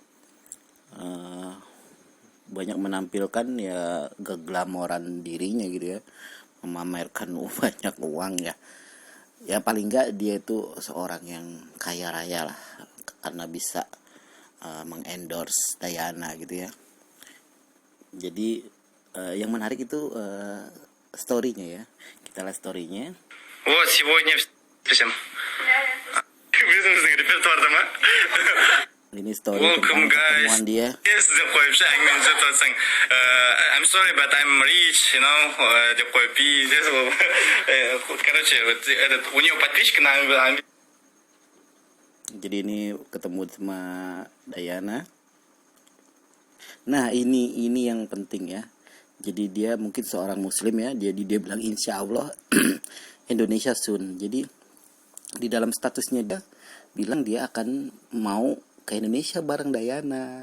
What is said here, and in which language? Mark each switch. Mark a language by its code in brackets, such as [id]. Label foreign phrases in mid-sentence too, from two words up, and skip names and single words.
[id] Banyak menampilkan ya keglamoran dirinya gitu ya, memamerkan banyak uang ya. Ya paling enggak dia itu seorang yang kaya raya lah, karena bisa mengendorse Dayana gitu ya. Jadi yang menarik itu story-nya ya. Kita lihat story-nya. [ru] Вот сегодня всем. [kk] Өзіңіздің репертуарда ма? [id] Ini story tentang pertemuan dia. [kk] Деп қойып ше әңгімені түзетіп жатсаң, [en] I'm sorry but I'm rich, you know, [kk] деп қойып пиздец болып. [ru] Короче, этот у него подписчик на [id] Jadi ini ketemu sama Dayana. Nah ini yang penting ya. Jadi dia mungkin seorang muslim ya. Jadi dia bilang [ar] إن شاء الله [id] Indonesia soon. Jadi di dalam statusnya dia bilang dia akan mau ke Indonesia bareng Dayana.